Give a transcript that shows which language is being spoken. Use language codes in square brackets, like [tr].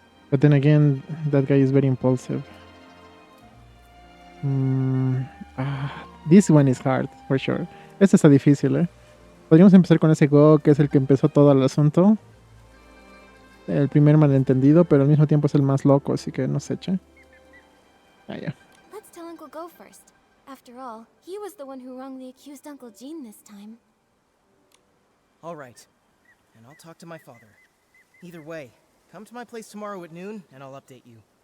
[en] But then again, that guy is very impulsive. This one is hard, for sure. [es] Este está difícil, ¿eh? Podríamos empezar con ese Go, que es el que empezó todo el asunto. El primer malentendido, pero al mismo tiempo es el más loco, así que no sé, che. Ya. [en] Let's tell Uncle Go first. After all, he was the one who wrongly accused Uncle Jin this time. All right, and I'll talk to my father. Either way, come to my place tomorrow at noon, and I'll update you.